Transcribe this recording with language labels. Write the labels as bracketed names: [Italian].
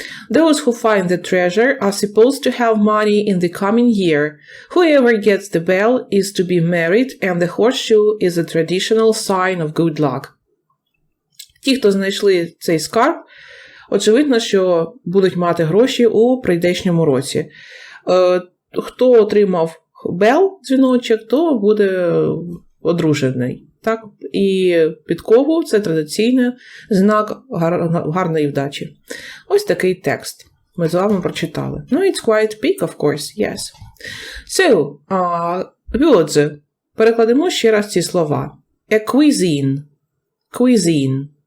[English] Those who find the treasure are supposed to have money in the coming year. Whoever gets the bell is to be married, and the horseshoe is a traditional sign of good luck. [Ukrainian] Ті, хто знайшли цей скарб, очевидно, що будуть мати гроші у прийдешньому році. Хто отримав бел, дзвіночок, то буде одружений. Так? І підкову – це традиційний знак гарної вдачі. Ось такий текст ми з вами прочитали. [English] Ну, it's quite big, of course, yes. So, words. [Ukrainian] Перекладемо ще раз ці слова. [English] A cuisine. Cuisine.